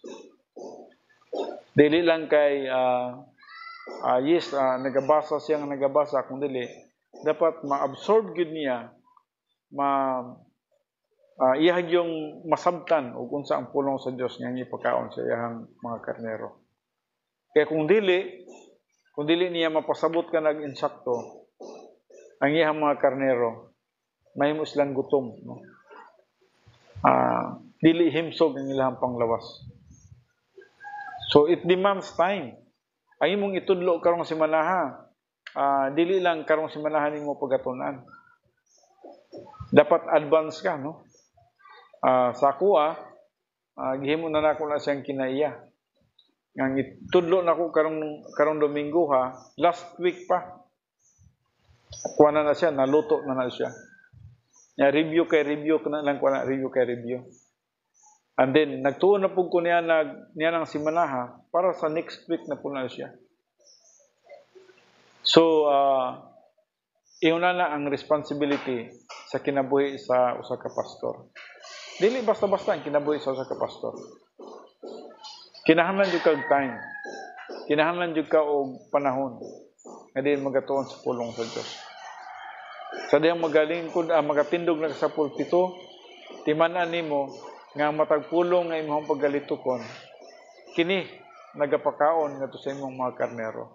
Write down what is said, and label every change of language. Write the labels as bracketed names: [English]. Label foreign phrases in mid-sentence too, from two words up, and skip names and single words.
[Cebuano] Dili lang kay nagabasa siya nga nagabasa, kundi dapat ma-absorb gid niya, iyang yung masabtan ug unsa ang pulong sa Dios nga ipakaon sa iyang mga karnero. Kaya kung dili niya mapasabot ka nag-insakto ang iyang mga karnero, mahimo silang gutom no. Dili himsog ang ilang panglawas. [English] So it demands time. [Cebuano] Ang imong itudlo karong semana dili lang karong semana nimo pagatunan. Dapat advance ka no. Sa ako gihimo na nako na siyang kinaiya. Ang itudlo nako karong Domingo [English] last week [Cebuano] pa. Kuha na siya, naluto na siya. Review na lang ko na review. And then nagtuon na pud ko niya ng simana para sa [English] next week [Cebuano] na po na siya. So iuna na ang responsibility sa kinabuhi sa usa ka pastor. Dili basta-basta ang kinabuhi sa usa ka pastor. Kinahanglan jud kag time. Kinahanglan jud ka og panahon nga diin magatuon sa pulong sa Dios. Sa diyang magalingkod, magatindog na sa pulpito, timanan nimo nga matag pulong nga imong paggalitukon, kini nagapakaon ngadto sa imong mga karnero.